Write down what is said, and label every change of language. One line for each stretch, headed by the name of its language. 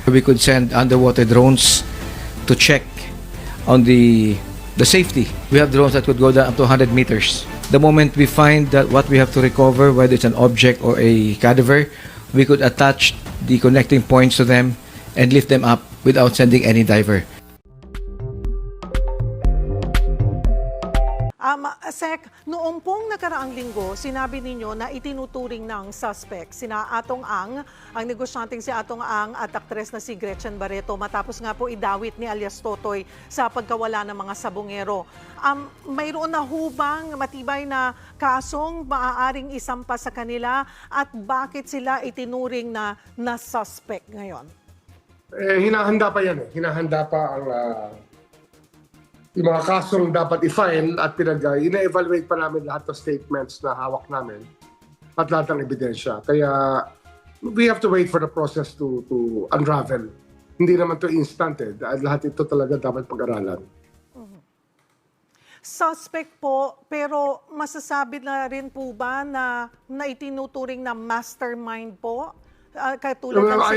English: We could send underwater drones to check on the safety. We have drones that could go down up to 100 meters. The moment we find that what we have to recover, whether it's an object or a cadaver, we could attach the connecting points to them and lift them up without sending any diver.
Filipino: Sek, noong pong nakaraang linggo, sinabi ninyo na itinuturing ng suspect sina Atong Ang, ang negosyanteng si Atong Ang at aktres na si Gretchen Barreto matapos nga po idawit ni alias Totoy sa pagkawala ng mga sabongero. Mayroon na hubang matibay na kasong maaaring isampa sa kanila at bakit sila itinuring na suspect ngayon? Hinahanda pa yan. Hinahanda pa ang yung mga kasong dapat i-file at ina-evaluate pa namin lahat ng statements na hawak namin at lahat ng ebidensya. Kaya
English: we have to wait for the process to unravel.
Filipino: Hindi naman to instant dahil lahat ito talaga dapat pag-aralan. Suspect po, pero masasabi na rin po ba na itinuturing na mastermind po? Katulad ng